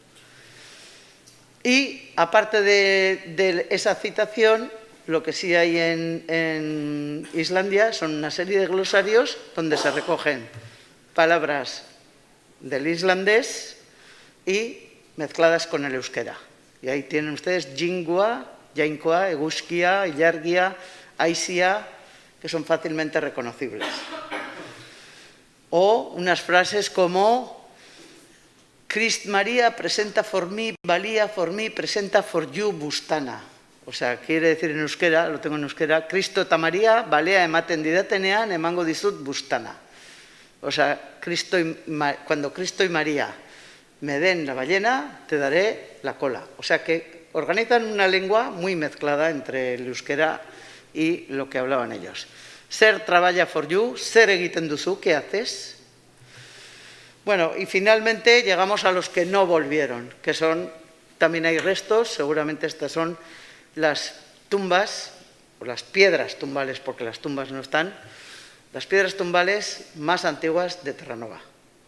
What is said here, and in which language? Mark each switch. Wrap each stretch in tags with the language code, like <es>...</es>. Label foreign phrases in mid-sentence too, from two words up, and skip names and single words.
<es>Y aparte de esa citación, lo que sí hay en Islandia son una serie de glosarios donde se recogen palabras del islandés y mezcladas con el euskera. Y ahí tienen ustedes</es> <eu>jingua, jainkoa, eguskia, ilargia, aisia,</eu> <es>que son fácilmente reconocibles. O unas frases como Christ María presenta for me, valía for me, presenta for you, bustana. O sea, quiere decir en euskera, lo tengo en euskera,</es> <eu>Cristo eta María, balea ematen didatenean, emango dizut bustana.</eu> <es>O sea, cuando Cristo y María me den la ballena, te daré la cola. O sea que organizan una lengua muy mezclada entre el euskera y lo que hablaban ellos. Zer traballa for you,</es> <eu>zer egiten duzu,</eu> <es>¿qué haces? Bueno, y finalmente llegamos a los que no volvieron, que son, también hay restos, seguramente estas son las tumbas, o las piedras tumbales, porque las tumbas no están, las piedras tumbales más antiguas de Terranova.</es>